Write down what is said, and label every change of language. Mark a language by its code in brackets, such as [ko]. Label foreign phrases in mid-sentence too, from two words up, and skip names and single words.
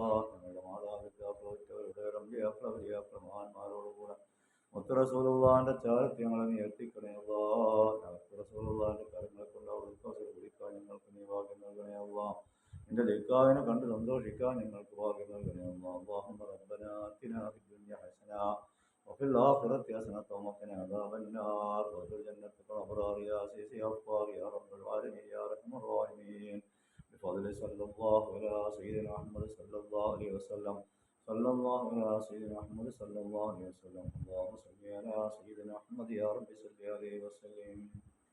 [ml] ഞങ്ങളുടെ മാതാപിതാക്കളവരുടെ മഹാന്മാരോടുകൂടെ മുത്ത് റസൂലുള്ളാഹിന്റെ ചാരത്ത് ഞങ്ങളെ നീ എത്തിക്കണേ അല്ലാ. ഞങ്ങൾക്ക് റസൂലുള്ളാഹിന്റെ കരങ്ങളെ കൊണ്ട് അവിടുത്തെ കുടിക്കാൻ ഞങ്ങൾക്ക് നീ ഭാഗ്യം നൽകണേ അല്ലാ. നിന്റെ ലിഖാവിനെ കണ്ട് സന്തോഷിക്കാൻ ഞങ്ങൾക്ക് ഭാഗ്യം നൽകണേ അല്ലാ. [ar] اللهم ربنا آتنا في الدنيا حسنة وفي الآخرة حسنة وقنا عذاب النار وادخل جنتك الأبرار يا عزيز يا غفار يا رب العالمين يا أرحم الراحمين بفضل صلى الله على سيدنا محمد صلى الله عليه وسلم صلى الله على سيدنا محمد صلى الله عليه وسلم اللهم صل على سيدنا محمد يا رب صل عليه وسلم